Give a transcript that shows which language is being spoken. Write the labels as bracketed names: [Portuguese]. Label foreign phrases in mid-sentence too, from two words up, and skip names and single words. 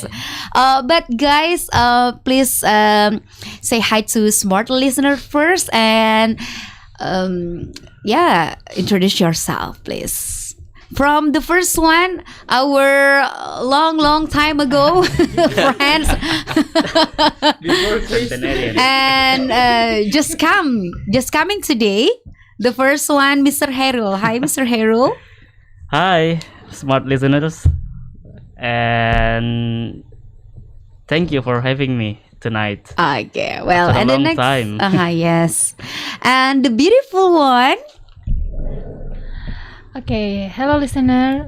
[English] But guys, please say hi to smart listener first and introduce yourself, please. From the first one, our long time ago friends, and just coming today. The first one, Mr. Herul. Hi, Mr. Herul. Hi, smart listeners, and thank you for having me tonight. Okay, well, After a and the long next, time. Yes, and the beautiful one. Okay, hello listener.